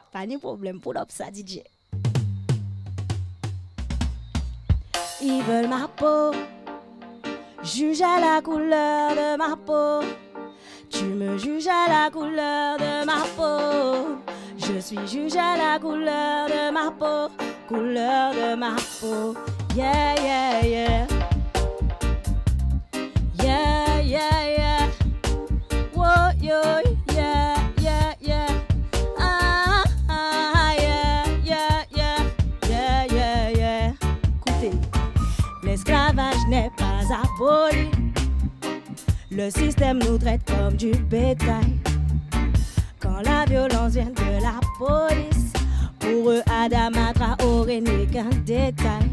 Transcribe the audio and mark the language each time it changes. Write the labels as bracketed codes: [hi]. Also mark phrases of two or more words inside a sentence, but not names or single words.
[fr] Pas de problème, [en] pull up [fr] ça, DJ. Ils veulent ma peau, juge à la couleur de ma peau. Tu me juges à la couleur de ma peau. Je suis juge à la couleur de ma peau, couleur de ma peau. [en] Yeah, yeah, yeah. Yeah, yeah, yeah. Whoa, yo, yeah, yeah, yeah. Yeah, yeah, yeah. Yeah, yeah, yeah. [fr] Écoutez, l'esclavage n'est pas aboli. Le système nous traite comme du bétail. Quand la violence vient de la police, pour eux Adama Traoré n'est qu'un détail.